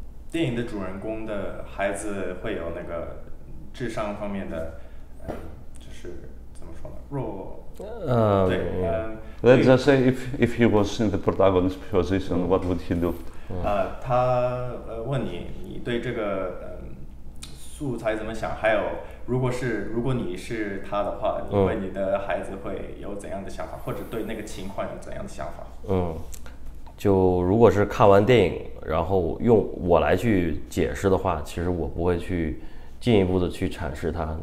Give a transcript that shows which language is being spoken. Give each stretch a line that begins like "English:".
Chinese: 电影的主人公的孩子会有那个智商方面的，就是怎么说呢？弱，对
English: ，let's just say if he was in the protagonist position, what would he do?
Chinese: 他问你，你对这个素材怎么想？还有，如果你是他的话，你为你的孩子会有怎样的想法，或者对那个情况有怎样的想法？就如果是看完电影，然后用我来去解释的话，其实我不会去进一步的去阐释它。